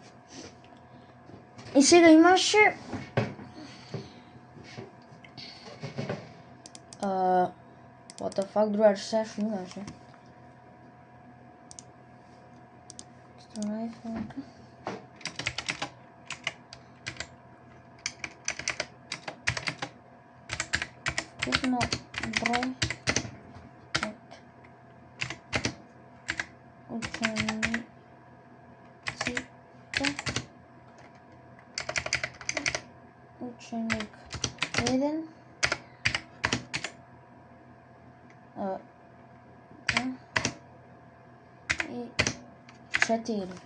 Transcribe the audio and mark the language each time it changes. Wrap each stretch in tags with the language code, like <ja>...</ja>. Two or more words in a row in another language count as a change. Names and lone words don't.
<mk>И сега имаше</mk> <en>what the fuck,</en> <mk>друга што имаше? Вкупно број ученик 1 и 4.</mk>